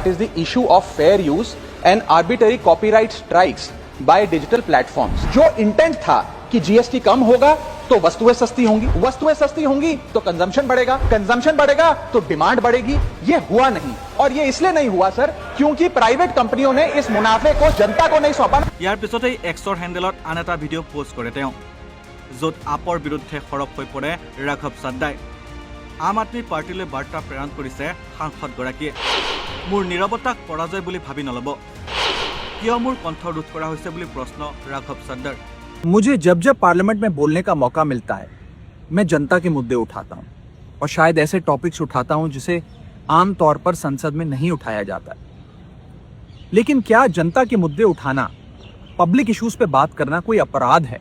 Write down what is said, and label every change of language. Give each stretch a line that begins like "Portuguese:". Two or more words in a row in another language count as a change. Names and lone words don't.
English: That is the issue of fair use and arbitrary copyright strikes by digital platforms.
Hindi: जो इंटेंट था कि जीएसटी कम होगा तो वस्तुएं सस्ती होंगी, वस्तुएं सस्ती होंगी तो कंजम्पशन बढ़ेगा, कंजम्पशन बढ़ेगा तो डिमांड बढ़ेगी। ये हुआ नहीं, और ये इसलिए नहीं हुआ सर क्योंकि प्राइवेट कंपनियों ने इस मुनाफे को जनता को नहीं सौंपा।
Assamese: ইয়াৰ পিছতেই এক্সৰ হেণ্ডেলত আন এটা ভিডিঅ' পোষ্ট কৰে তেওঁ, য'ত আপৰ বিৰুদ্ধে সৰব হৈ পৰে ৰাঘৱ চাদ্দাই। আম আদমি পাৰ্টিলৈ বাৰ্তা প্ৰেৰণ কৰিছে সাংসদগৰাকীয়ে, মোৰ নীৰৱতাক পৰাজয় বুলি ভাবি নল'ব, কিয় মোৰ কণ্ঠ ৰোধ কৰা হৈছে বুলি প্ৰশ্ন ৰাঘৱ চাদ্দাৰ।
Hindi: मुझे जब जब पार्लियामेंट में बोलने का मौका मिलता है, मैं जनता के मुद्दे उठाता हूं और शायद ऐसे टॉपिक्स उठाता हूं जिसे आम तौर पर संसद में नहीं उठाया जाता है। लेकिन क्या जनता के मुद्दे उठाना,
English: public issues
Hindi: पे बात करना कोई अपराध है?